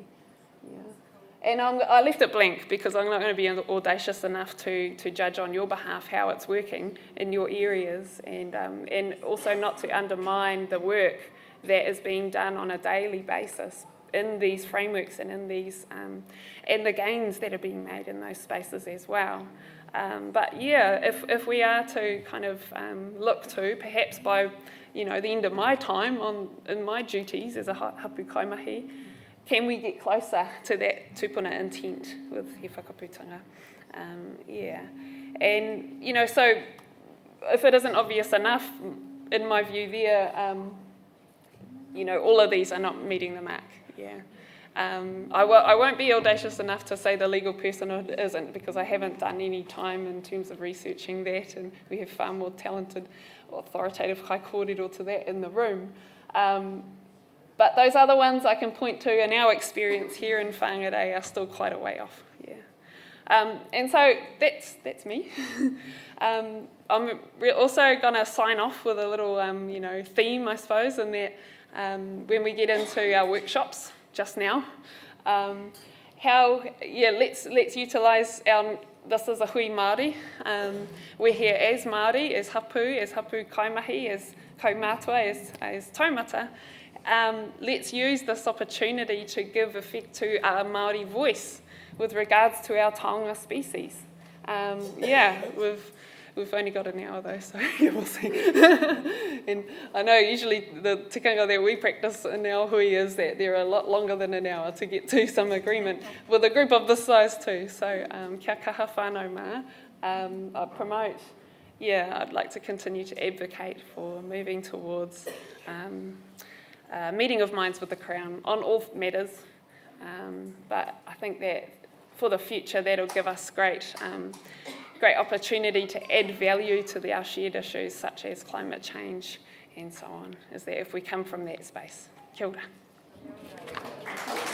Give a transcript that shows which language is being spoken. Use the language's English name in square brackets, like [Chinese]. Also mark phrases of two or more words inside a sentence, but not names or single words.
[English] And I left it blank because I'm not going to be audacious enough to judge on your behalf how it's working in your areas, and also not to undermine the work that is being done on a daily basis in these frameworks and in these and the gains that are being made in those spaces as well. But if we are to kind of look to, perhaps by the end of my time in my duties as a [Māori] hapu kaimahi, [English] can we get closer to that tūpuna intent with He Whakaputanga? And so if it isn't obvious enough, in my view there, all of these are not meeting the mark. I won't be audacious enough to say the legal personhood isn't, because I haven't done any time in terms of researching that, and we have far more talented, authoritative [Māori] kai kōrero [English] to that in the room. But those other ones I can point to in our experience here in Whangarei are still quite a way off. And so that's me. I'm also going to sign off with a little theme, I suppose, in that when we get into our workshops just now, let's utilise this is a [Māori] hui Māori. [English] We're here as Māori, as [Māori] hapu kaimahi, [English] as kaumātua, as taumata. Let's use this opportunity to give effect to our Māori voice with regards to our taonga species. We've only got an hour though, so we'll see. And I know usually the tikanga that we practice in our hui is that they're a lot longer than an hour to get to some agreement with a group of this size too. [Māori] So kia kaha whānau mā. [English] I promote, I'd like to continue to advocate for moving towards meeting of minds with the Crown on all matters. But I think that for the future, that'll give us great opportunity to add value to our shared issues such as climate change and so on, is that if we come from that space. [Māori] Kia ora.